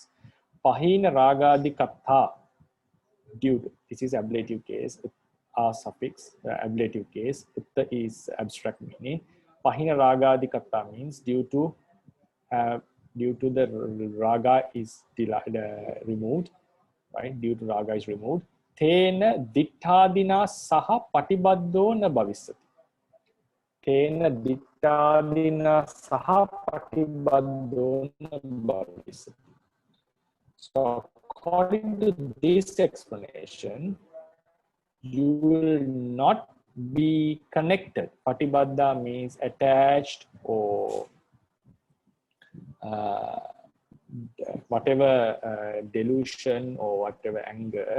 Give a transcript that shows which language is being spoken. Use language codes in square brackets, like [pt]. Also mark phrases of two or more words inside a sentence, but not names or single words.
[pi] Pahina Ragadi Katha, [en] due to, this is ablative case, a suffix, the ablative case, Utta is abstract meaning. [pi] Pahina Ragadi Katha [en] means due to the Raga is removed, right? Due to Raga is removed. [pi] Tena dittadina saha patibaddo na bhavisati. Tena dittadina saha patibaddo na bhavisati. [en] So according to this explanation, you will not be connected. Patibadda means attached or whatever delusion or whatever anger.